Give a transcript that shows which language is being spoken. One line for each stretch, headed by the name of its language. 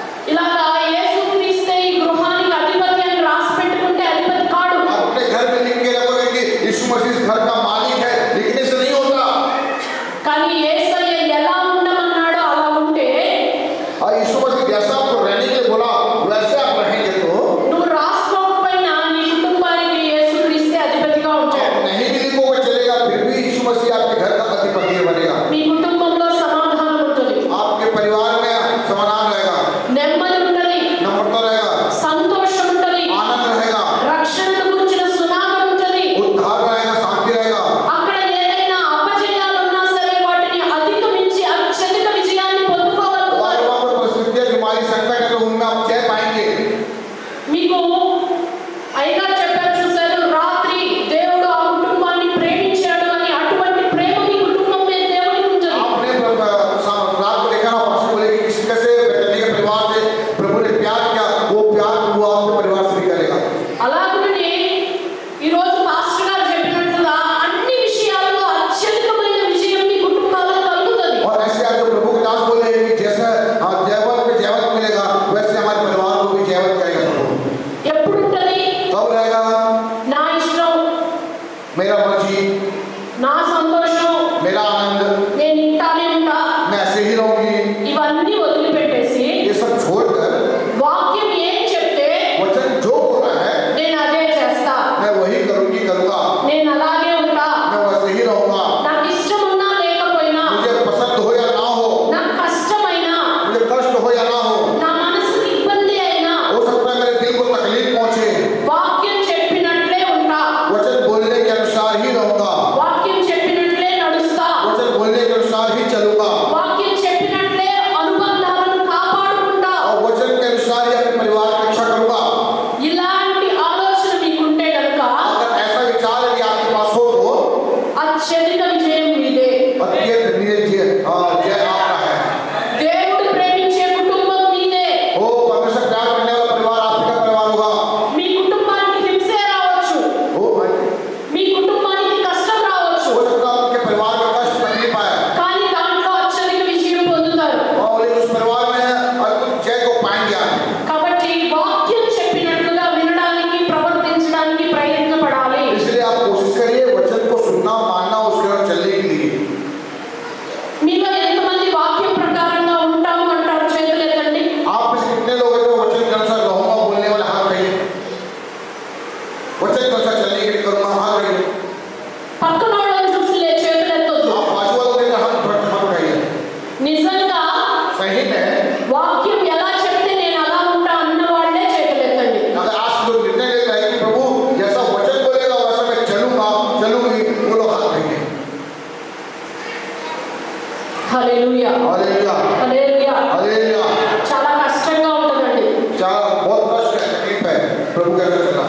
Telugu: ఇలాగా యేసుక్రీస్తే ఈ గృహానికి అధిపతి అని రాసి పెట్టుకుంటే అధిపతి కాడు.
Hindi: आप अपने घर में लिख के रखोगे कि यीशु मसीह इस घर का मालिक है, लिखने से नहीं होता।
Telugu: కానీ యేసయ్య ఎలా ఉండమన్నాడో అలా ఉంటే,
Hindi: और यीशु मसीह जैसा आपको रहने के लिए बोला वैसे आप रहेंगे तो
Telugu: నువ్వు రాసుకోకపోయినా నీ కుటుంబానికి యేసుక్రీస్తే అధిపతిగా ఉంటాడు.
Hindi: नहीं भी लिखोगे चलेगा, फिर भी यीशु मसीह आपके घर का अधिपति बनेगा।
Telugu: మీ కుటుంబంలో సమాధానం ఉంటుంది,
Hindi: आपके परिवार में समाधान रहेगा,
Telugu: నెమ్మది ఉంటుంది,
Hindi: नम्रता रहेगा,
Telugu: సంతోషం ఉంటుంది,
Hindi: आनंद रहेगा,
Telugu: రక్షణను గురించిన సునాదం ఉంటుంది.
Hindi: उद्धार रहेगा, शांति रहेगा।
Telugu: అక్కడ ఏదైనా అపజయాలు ఉన్నా సరే వాటిని అధిగమించి అత్యధిక విజయాన్ని పొందుకోగలుగుతారు.
Hindi: और वहाँ पर परिस्थितियाँ बीमारी संकट है तो उनमें आप जय पाएंगे।
Telugu: మీకు అయ్యగారు చెప్పారు చూశారు, రాత్రి దేవుడు ఆ కుటుంబాన్ని ప్రేమించాడు అని. అటువంటి ప్రేమ మీ కుటుంబం మీద దేవునికి ఉంటుంది.
Hindi: आपने रात को देखा ना, पास्टर बोले कि किसी कैसे बेटने के परिवार से प्रभु ने प्यार किया, वो प्यार वो आपके परिवार से भी करेगा।
Telugu: అలాగనే ఈరోజు పాస్టర్ గారు చెప్పినట్లుగా అన్ని విషయాల్లో అత్యధికమైన విజయం మీ కుటుంబాలకు కలుగుతుంది.
Hindi: और ऐसे आज जो प्रभु के दास बोले कि जैसा जयवंत में जयवंत मिलेगा वैसे हमारे परिवार को भी जयवंत करेगा प्रभु।
Telugu: ఎప్పుడు ఉంటుంది?
Hindi: कब रहेगा?
Telugu: నా ఇష్టం,
Hindi: मेरा मर्जी,
Telugu: నా సంతోషం,
Hindi: मेरा आनंद,
Telugu: నేను ఇంటానే ఉంటా,
Hindi: मैं ऐसे ही रहूंगी।
Telugu: ఇవన్నీ వదిలిపెట్టేసి
Hindi: ये सब छोड़कर
Telugu: వాక్యం ఏం చెప్తే
Hindi: वचन जो बोल रहा है
Telugu: నేను అదే చేస్తా,
Hindi: मैं वही करूंगा,
Telugu: నేను అలాగే ఉంటా.
Hindi: मैं वैसे ही रहूंगा।
Telugu: నాకు ఇష్టం ఉన్నా లేకపోయినా,
Hindi: मुझे पसंद हो या ना हो,
Telugu: నాకు కష్టమైనా,
Hindi: मुझे कष्ट हो या ना हो,
Telugu: నా మనసుకి ఇబ్బంది అయినా,
Hindi: हो सकता है मेरे दिल को तकलीफ पहुंचे,
Telugu: వాక్యం చెప్పినట్లే ఉంటా,
Hindi: वचन बोलने के अनुसार ही रहूंगा,
Telugu: వాక్యం చెప్పినట్లే నడుస్తా,
Hindi: वचन बोलने के अनुसार ही चलूंगा,
Telugu: వాక్యం చెప్పినట్లే అనుబంధాలను కాపాడుకుంటా.
Hindi: और वचन के अनुसार ही अपने परिवार की रक्षा करूंगा।
Telugu: ఇలాంటి ఆలోచన మీకుంటే కనుక
Hindi: अगर ऐसा विचार यदि आपके पास हो तो
Telugu: అత్యధిక విజయం మీదే.
Hindi: अत्यंत जय आपका है।
Telugu: దేవుడు ప్రేమించే కుటుంబం మీదే.
Hindi: ओ परमेश्वर प्यार करने वाला परिवार आपका परिवार होगा।
Telugu: మీ कुटुंबाనికి హింసే రావచ్చు,
Hindi: हो
Telugu: మీ కుటుంబానికి కష్టం రావచ్చు,
Hindi: सकता है आपके परिवार का कष्ट तकलीफ आए
Telugu: కానీ దాంట్లో అత్యధిక విజయం పొందుతారు.
Hindi: और उस परिवार में अद्भुत जय को पाएंगे आप।
Telugu: కాబట్టి వాక్యం చెప్పినట్లుగా వినడానికి, ప్రవర్తించడానికి ప్రయత్నపడాలి.
Hindi: इसलिए आप कोशिश करिए वचन को सुनना, मानना, उसके बाद चलने के लिए।
Telugu: మీలో ఎంతమంది వాక్యం ప్రకారంగా ఉంటాము అంటారు? చేతులు ఎత్తండి.
Hindi: आप में से कितने लोग हैं जो वचन के अनुसार रहूंगा बोलने वाले हाथ रहिए, वचन के अनुसार चलने के लिए करूंगा हाथ रहिए।
Telugu: పక్కన వాళ్ళని చూసి చేతులు ఎత్తొద్దు.
Hindi: आप बाजू वालों के हाथ मत उठाइए।
Telugu: నిజంగా
Hindi: सही में
Telugu: వాక్యం ఎలా చెప్తే నేను అలా ఉంటా అన్న వాళ్ళే చేతులు ఎత్తండి.
Hindi: अगर आज लोग निर्णय लेते हैं कि प्रभु जैसा वचन बोलेगा वैसा मैं चलूंगी, वो लोग हाथ रहिए।
Telugu: హల్లెలూయా,
Hindi: हालेलुया,
Telugu: హల్లెలూయా.
Hindi: हालेलुया।
Telugu: చాలా కష్టంగా ఉంటుందండి,
Hindi: बहुत कष्ट है, तकलीफ है प्रभु के अंदर चलना,